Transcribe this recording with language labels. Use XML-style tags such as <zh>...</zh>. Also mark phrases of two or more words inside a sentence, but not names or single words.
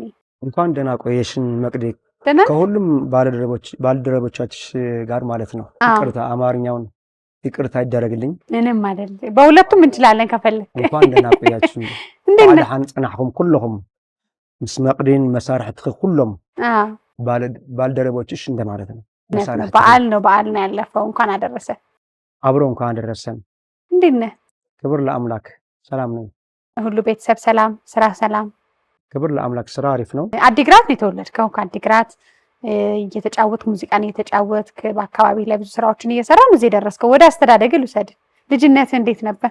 <am>እንኳን ደህና ቆየሽን መቅዴ። ከሁሉም ባልደረቦቻችሽ ጋር ማለት ነው። ይቅርታ አማርኛውን ይቅርታ ይደረግልኝ። ምንም አይደል፣ በሁለቱም እንችላለን ከፈለክ። እንኳን ደህና ቆያችሁ።</am> <ti>ባለ ሐንጽናኹም ኩልኩም ምስ መቅዲን መሳርሕትኺ ኩሎም</ti> <am>ባልደረቦችሽ እንደማለት ነው። በዓል ነው ያለፈው። እንኳን አደረሰ። አብሮ እንኳን አደረሰን። እንዴት ነህ? ክብር ለአምላክ ሰላም ነኝ። ሁሉ ቤተሰብ ሰላም፣ ስራ ሰላም? ክብር ለአምላክ ስራ አሪፍ ነው። አዲግራት ነው የተወለድከው? ከአዲግራት እየተጫወትክ ሙዚቃን እየተጫወትክ በአካባቢ ላይ ብዙ ስራዎችን እየሰራ ነው እዚህ ደረስከው። ወደ አስተዳደግ ልውሰድ። ልጅነት እንዴት ነበር?</am>